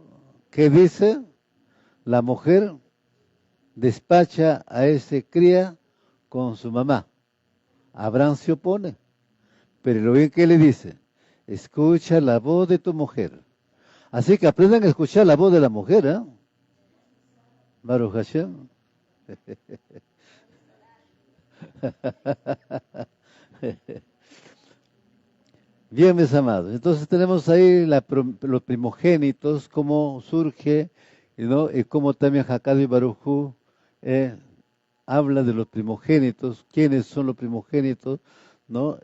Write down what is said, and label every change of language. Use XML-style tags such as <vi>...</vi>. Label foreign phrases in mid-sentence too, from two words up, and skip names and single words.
<es>Que dice, la mujer despacha a ese cría con su mamá. Abraham se opone, pero lo bien que le dice, escucha la voz de tu mujer. Así que aprendan a escuchar la voz de la mujer, ¿eh?</es> <he>Baruch Hashem.</he> <es>Bien, mis amados. Entonces tenemos ahí los primogénitos, cómo surge, ¿no? Y cómo también Jacob y Baruj Hu, habla de los primogénitos, quiénes son los primogénitos, ¿no?</es>